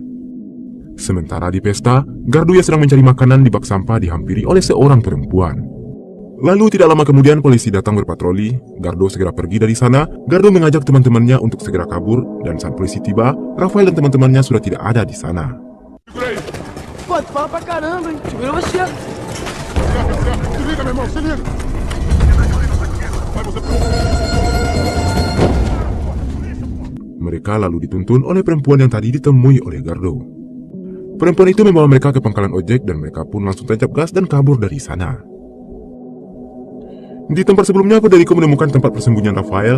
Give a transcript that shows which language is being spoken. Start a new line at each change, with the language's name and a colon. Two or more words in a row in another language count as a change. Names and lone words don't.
Indonesian: Sementara di pesta, Gardo yang sedang mencari makanan di bak sampah dihampiri oleh seorang perempuan. Lalu tidak lama kemudian polisi datang berpatroli. Gardo segera pergi dari sana. Gardo mengajak teman-temannya untuk segera kabur, dan saat polisi tiba, Rafael dan teman-temannya sudah tidak ada di sana.
Portuguese: Pô, tu fala pra caramba, hein? Segura você. Se liga, meu irmão, se liga. Vai você.
Indonesian: Mereka lalu dituntun oleh perempuan yang tadi ditemui oleh Gardo. Perempuan itu membawa mereka ke pangkalan ojek dan mereka pun langsung tancap gas dan kabur dari sana. Di tempat sebelumnya, Federico menemukan tempat persembunyian Rafael.